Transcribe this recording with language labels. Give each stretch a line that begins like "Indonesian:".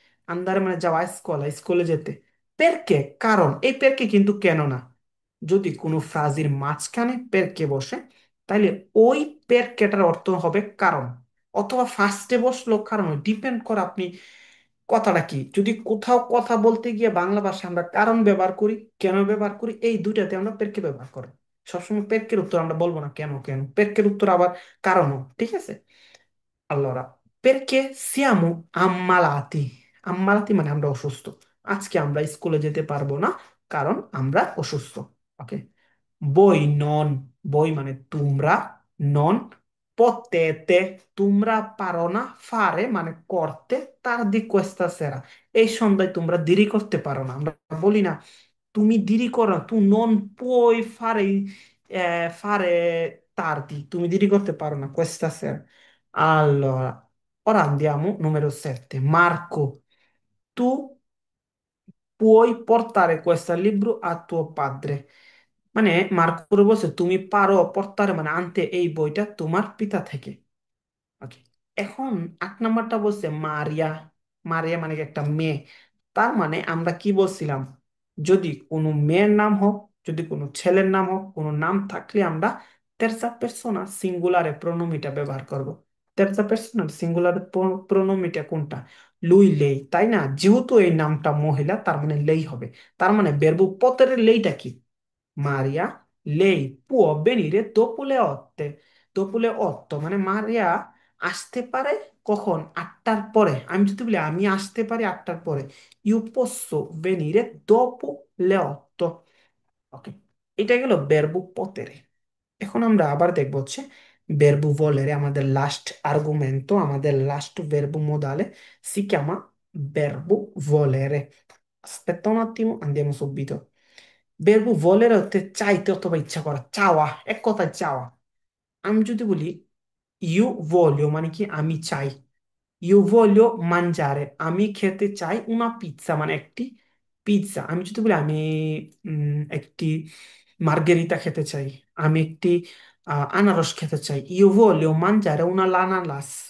Bangla: আন্দারে মানে যাওয়া, স্কুল স্কুলে যেতে। পেরকে, কারণ, এই পেরকে কিন্তু কেন না, যদি কোনো ফ্রাজের মাঝখানে পেরকে বসে, তাইলে ওই পেরকেটার অর্থ হবে কারণ, অথবা ফার্স্টে বসলো কারণ, ডিপেন্ড করে আপনি কথাটা কি। যদি কোথাও কথা বলতে গিয়ে বাংলা ভাষায় আমরা কারণ ব্যবহার করি, কেন ব্যবহার করি, এই দুইটাতে আমরা পেরকে ব্যবহার করি। সবসময় পেরকের উত্তর আমরা বলবো না কেন, কেন পেরকের উত্তর আবার কারণও, ঠিক আছে?
Italian: Allora, perché siamo ammalati?
Bangla: Ammalati মানে আমরা অসুস্থ। আজকে আমরা স্কুলে যেতে পারবো না কারণ আমরা অসুস্থ। ওকে, বই নন, বই মানে তোমরা, নন potete, তোমরা পারো না, ফারে মানে করতে, তার দি
Italian: questa sera,
Bangla: এই সন্ধ্যায় তোমরা দেরি করতে পারো না। আমরা বলি না তুমি দেরি করো না,
Italian: tu non puoi fare, fare tardi,
Bangla: তুমি দেরি করতে পারো না
Italian: questa sera. Allora, ora andiamo numero 7. Marco, tu puoi portare questo libro a tuo padre,
Bangla: মানে মার্কো করে বলছে তুমি পারো পড়তারে, মানে আনতে এই বইটা তোমার পিতা থেকে। ওকে, এখন 8 নাম্বারটা বলছে মারিয়া। মারিয়া মানে কি একটা মেয়ে। তার মানে আমরা কি বলছিলাম, যদি কোনো মেয়ের নাম হোক, যদি কোনো ছেলের নাম হোক, কোনো নাম থাকলে আমরা তেরজা পের্সোনা সিঙ্গুলারে প্রোনোমিটা ব্যবহার করব। তেরজা পের্সোনা সিঙ্গুলারে প্রোনোমিটা কোনটা? লুই লেই, তাই না? যেহেতু এই নামটা মহিলা, তার মানে লেই হবে। তার মানে বেরবো পতের লেইটা কি?
Italian: Maria, lei può venire dopo le 8। dopo le 8
Bangla: মানে মারিয়া আসতে পারে কখন? 8টার পরে। আমি যদি বলি আমি আসতে পারি 8টার পরে,
Italian: io posso venire dopo le 8।
Bangla: ওকে, এটা গেল verbo potere। এখন আমরা আবার দেখবো হচ্ছে verbo volere, আমাদের লাস্ট আর্গুমেন্টো, আমাদের last
Italian: verbo modale si chiama verbo volere। Aspetta un attimo, andiamo subito।
Bangla: verbo volere হচ্ছে চাইতে অথবা ইচ্ছা করা, চাওয়া, এক কথায় চাওয়া। আমি যদি বলি ইউ voglio মানে কি আমি চাই, ইউ
Italian: voglio mangiare
Bangla: আমি খেতে চাই,
Italian: una pizza
Bangla: মানে একটি পিৎজা। আমি যদি বলি আমি একটি মার্গেরিতা খেতে চাই, আমি একটি আনারস খেতে চাই, you
Italian: voglio mangiare una l'ananas।